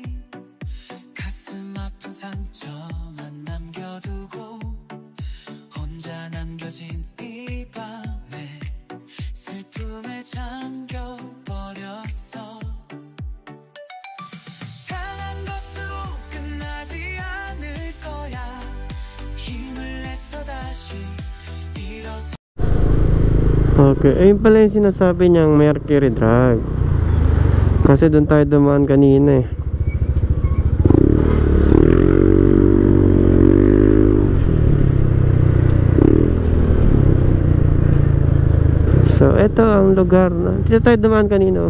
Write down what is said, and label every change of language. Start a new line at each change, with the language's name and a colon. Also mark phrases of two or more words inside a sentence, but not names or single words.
Korean: 가슴 아픈 상처만 남겨두고 혼자 남겨진 이 밤에 슬픔에 잠겨버렸어 당한 것으로 끝나지 않을 거야 힘을 내서 다시 일어서
Filipino: Okay, ayun pala yung sinasabi niyang Mercury Drag. Kasi doon tayo dumaan kanina So ito ang lugar na dito tayo dumaan kanina.